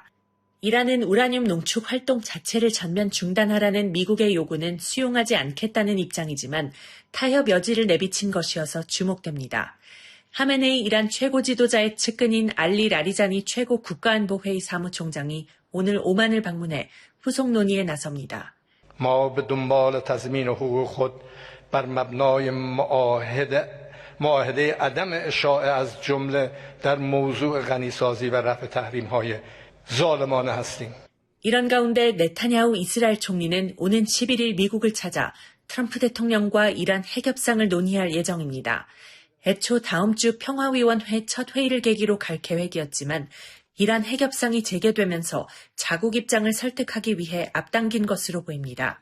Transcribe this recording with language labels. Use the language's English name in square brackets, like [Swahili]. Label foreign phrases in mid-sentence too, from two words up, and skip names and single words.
[Korean] 이란은 우라늄 농축 활동 자체를 전면 중단하라는 미국의 요구는 수용하지 않겠다는 입장이지만 타협 여지를 내비친 것이어서 주목됩니다. 하메네이 이란 최고 지도자의 측근인 알리 라리자니 최고 국가안보회의 사무총장이 오늘 오만을 방문해 후속 논의에 나섭니다. [Persian] ما به دنبال تضمین حقوق خود بر مبنای معاهده عدم اشاعه از جمله در موضوع غنیسازی و رفع تحریم‌های ظالمانه هستیم. [Korean] 이런 가운데 네타냐후 이스라엘 총리는 오는 11일 미국을 찾아 트럼프 대통령과 이란 핵협상을 논의할 예정입니다. 애초 다음 주 평화위원회 첫 회의를 계기로 갈 계획이었지만 이란 핵협상이 재개되면서 자국 입장을 설득하기 위해 앞당긴 것으로 보입니다.